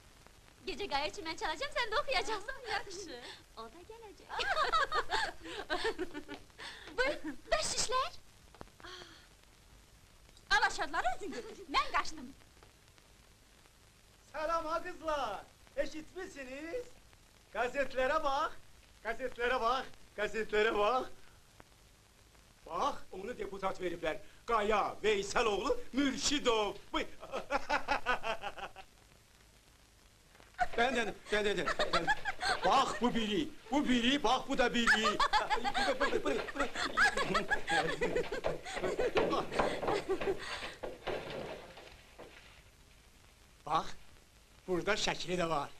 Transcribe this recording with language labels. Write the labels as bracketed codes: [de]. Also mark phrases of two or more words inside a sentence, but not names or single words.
[az] Gecə qaya üçün mən çalacağım, sən də oxuyacaqsan. Yaxşı. O da gələcək. Buyur, bəş şişlər. Al aşağıları özün götür. Mən qaçdım. [tr] Selam ha kızlar. Eşitmişsiniz? Gazetlere bak. Gazetlere bak. Gazetlere bak. Bak, onu deputat veripler. Gaya Veysaloğlu Mürşidov. Ben. Bak bu biri, bak bu da biri. Bak, [az] burada şəkili de var.